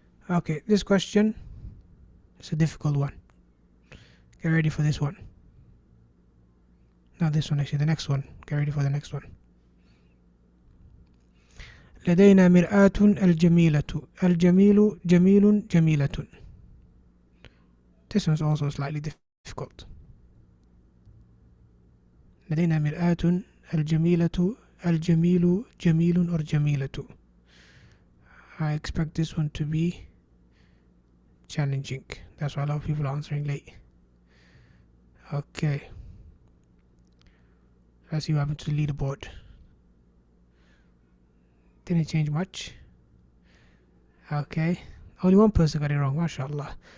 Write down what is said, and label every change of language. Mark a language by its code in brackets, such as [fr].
[en] Okay, this question is a difficult one. Get ready for this one. Not this one, actually, the next one. Get ready for the next one. [ar] لدينا مرآة الجميلة الجميل جميل جميلة. [en] This one is also slightly difficult. [ar] لدينا مرآة الجميلة الجميل جميل or جميلة. [en] I expect this one to be challenging. That's why a lot of people are answering late. Okay. Let's see what happened to the leaderboard. Didn't change much. Okay. Only one person got it wrong, mashallah.